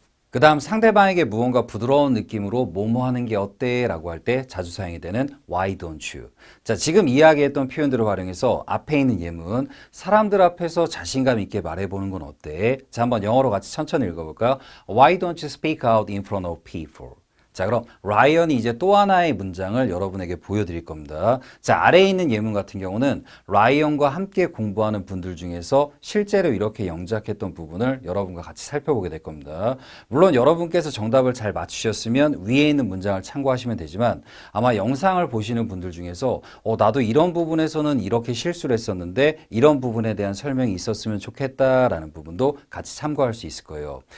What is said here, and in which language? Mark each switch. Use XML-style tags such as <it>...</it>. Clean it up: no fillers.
<ko>그 다음 상대방에게 무언가 부드러운 느낌으로 뭐뭐 하는 게 어때? 라고 할 때 자주 사용이 되는</ko> <en>why don't you?</en> <ko>자, 지금 이야기했던 표현들을 활용해서 앞에 있는 예문, 사람들 앞에서 자신감 있게 말해보는 건 어때? 자, 한번 영어로 같이 천천히 읽어볼까요?</ko> <en>Why don't you speak out in front of people?</en> <ko>자, 그럼 라이언이 이제 또 하나의 문장을 여러분에게 보여드릴 겁니다. 자, 아래에 있는 예문 같은 경우는 라이언과 함께 공부하는 분들 중에서 실제로 이렇게 영작했던 부분을 여러분과 같이 살펴보게 될 겁니다. 물론 여러분께서 정답을 잘 맞추셨으면 위에 있는 문장을 참고하시면 되지만, 아마 영상을 보시는 분들 중에서 나도 이런 부분에서는 이렇게 실수를 했었는데 이런 부분에 대한 설명이 있었으면 좋겠다라는 부분도 같이 참고할 수 있을 거예요.</ko>